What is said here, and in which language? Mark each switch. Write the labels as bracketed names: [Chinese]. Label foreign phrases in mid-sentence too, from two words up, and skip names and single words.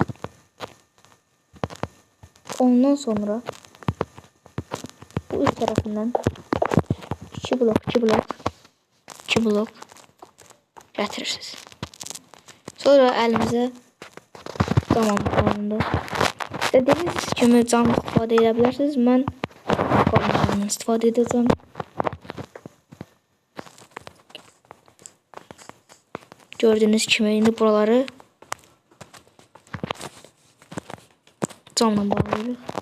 [Turkish] Ondan sonra bu üst tarafından 2 blok getirirsiniz. [Azerbaijani] Sonra elimizə cam alındı. İstədiyiniz kimi cam istifadə edə bilərsiniz. Mən camdan istifadə edəcəm. Gördüğünüz kimi indi buraları camla bağlayırıq.